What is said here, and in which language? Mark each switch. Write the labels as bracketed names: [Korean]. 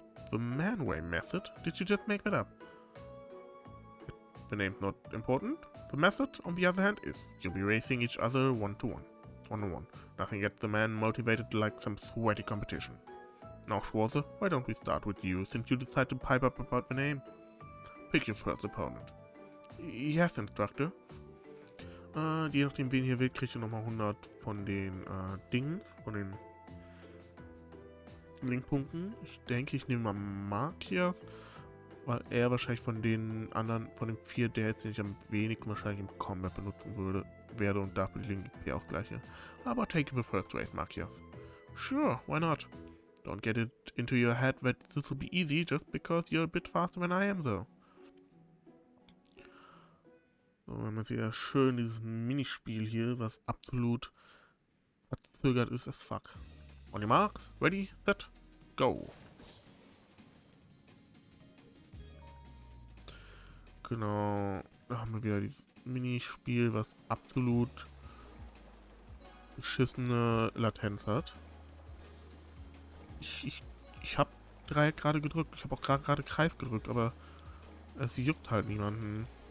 [English] The man-way method? Did you just make that up? The name's not important. The method, on the other hand, is you'll be racing each other one-on-one. Nothing gets the man motivated like some sweaty competition. Now, Schwarzer, why don't we start with you, since you decided to pipe up about the name? Pick your first opponent. Yes, Instructor. [German] Je nachdem, wen hier will, kriegt ihr nochmal 100 von den Dingen, von den Linkpunkten. Ich denke, ich nehme mal Markias, weil er wahrscheinlich von den anderen, von den 4, der jetzt nicht am wenigsten wahrscheinlich im Combat benutzen werde und dafür die Link-XP-Ausgleiche. [English] Aber take the first race, Markias. Sure, why not? Don't get it into your head that this will be easy just because you're a bit faster than I am, though. [German] So, wir haben jetzt wieder schön dieses Minispiel hier, was absolut verzögert ist [English] as fuck. On your marks, ready, set, go. [German] Genau, da haben wir wieder dieses Minispiel, was absolut beschissene Latenz hat. Ich habe Dreieck gerade gedrückt, ich habe auch gerade Kreis gedrückt, aber es juckt halt niemanden.